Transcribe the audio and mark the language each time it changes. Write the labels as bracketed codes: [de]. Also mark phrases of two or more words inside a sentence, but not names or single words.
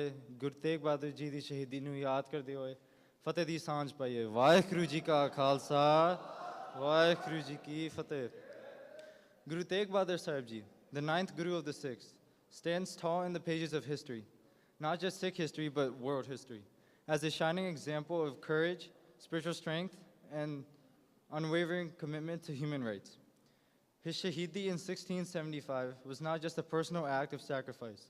[pa] ਗੁਰੂ ਤੇਗ ਬਹਾਦਰ ਜੀ ਦੀ ਸ਼ਹੀਦੀ ਨੂੰ ਯਾਦ ਕਰਦੇ ਹੋਏ ਫ਼ਤਿਹ ਦੀ ਸਾਂਝ ਪਾਈਏ ਵਾਹਿਗੁਰੂ ਜੀ ਕਾ ਖ਼ਾਲਸਾ ਵਾਹਿਗੁਰੂ ਜੀ ਕੀ ਫ਼ਤਿਹ Guru Tegh Bahadur Sahib Ji, [en] the ninth Guru of the Sikhs, stands tall in the pages of history, not just Sikh history, but world history, as a shining example of courage, spiritual strength, and unwavering commitment to human rights. His Shahidi in 1675 was not just a personal act of sacrifice.